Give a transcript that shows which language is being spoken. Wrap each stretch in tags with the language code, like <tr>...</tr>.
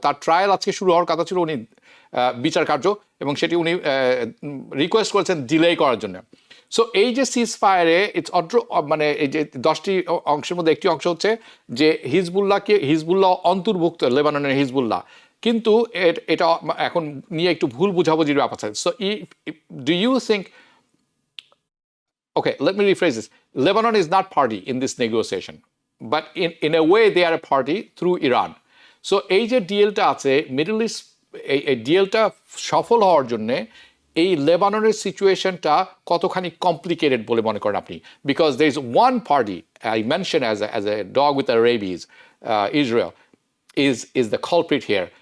<bn>তার ট্রায়াল আজকে শুরু হওয়ার কথা ছিল, উনি বিচার কার্য, এবং সেটি উনি রিকোয়েস্ট করেছেন ডিলে করার জন্য। সো এই যে সিজ ফায়ারে ইটস মানে এই যে 10টি অংশের মধ্যে একটি অংশ হচ্ছে যে হিজবুল্লাহ অন্তর্ভুক্ত, লেবাননের হিজবুল্লাহ, কিন্তু এটা এখন নিয়ে একটু ভুল বুঝাবুঝির ব্যাপার আছে।</bn> <en>So do you think, okay, let me rephrase this. Lebanon is not party in this negotiation, but in a way they are a party through Iran.</en> <bn>So এই যে ডিলটা আছে মিডল ইস্ট, এই ডিলটা সফল হওয়ার জন্যে এই লেবাননের সিচুয়েশনটা কতখানি কমপ্লিকেটেড বলে মনে করেন আপনি?</bn> <en>Because there is one party I mention as a dog with a rabies, Israel is the culprit here.</en>